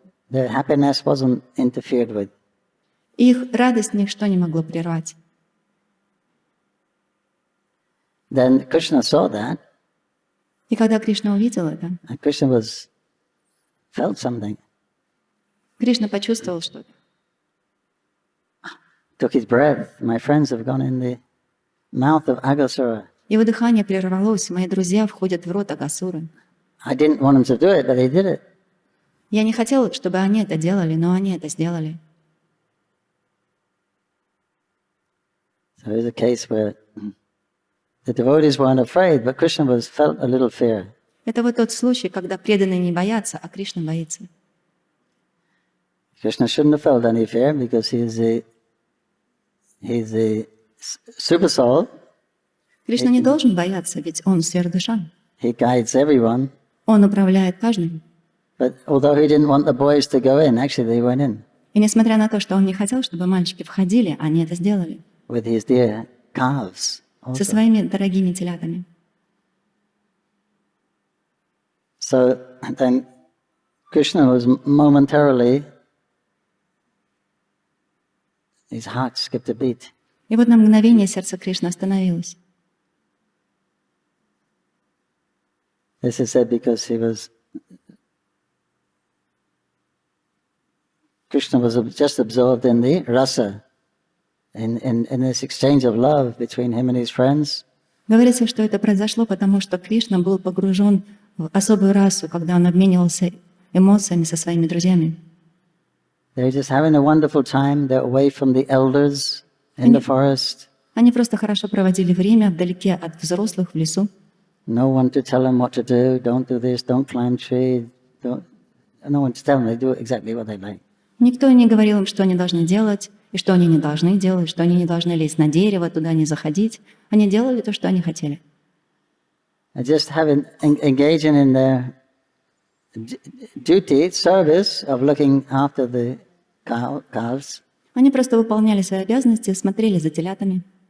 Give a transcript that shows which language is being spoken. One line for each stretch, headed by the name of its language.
English: Their happiness wasn't interfered with.
Russian: Их радость ничто не могло прервать.
English: Then Krishna saw that.
Russian: И когда Кришна увидел это,
English: And Krishna felt something.
Russian: Кришна почувствовал что-то.
English: Took his breath. My friends have gone in the mouth of Aghasura.
Russian: Его дыхание прервалось, мои друзья входят в рот Агасуры.
English: I didn't want them to do it, but they did it.
Russian: Я не хотел, чтобы они это делали, но они это сделали.
English: So there's a case where the devotees weren't afraid, but Krishna felt a little fear.
Russian: Это вот тот случай, когда преданные не боятся, а Кришна боится.
English: Krishna shouldn't have felt any fear because he's the super soul.
Russian: Кришна не должен бояться, ведь он сверхдуша.
English: He guides everyone.
Russian: Он управляет каждым.
English: But although he didn't want the boys to go in, actually they went in.
Russian: И несмотря на то, что он не хотел, чтобы мальчики входили, они это сделали.
English: With his dear calves.
Russian: Со своими дорогими телятами.
English: So then Krishna was momentarily, his heart skipped a beat.
Russian: И вот на мгновение сердце Кришны остановилось.
English: This is said because Krishna was just absorbed in the rasa, in this exchange of love between him and his friends.
Russian: Говорится, что это произошло, потому что Кришна был погружен в особую расу, когда он обменивался эмоциями со своими друзьями.
English: They're just having a wonderful time. They're away from the elders in the forest.
Russian: Они просто хорошо проводили время вдалеке от взрослых в лесу.
English: No one to tell them what to do. Don't do this. Don't climb tree. No one to tell them. They do exactly what they like.
Russian: Никто не говорил им, что они должны делать, и что они не должны делать, что они не должны лезть на дерево, туда не заходить. Они делали то, что они хотели.
English: Just engaging in their duty, service of looking after the calves.
Russian: Они просто выполняли свои обязанности, смотрели за телятами.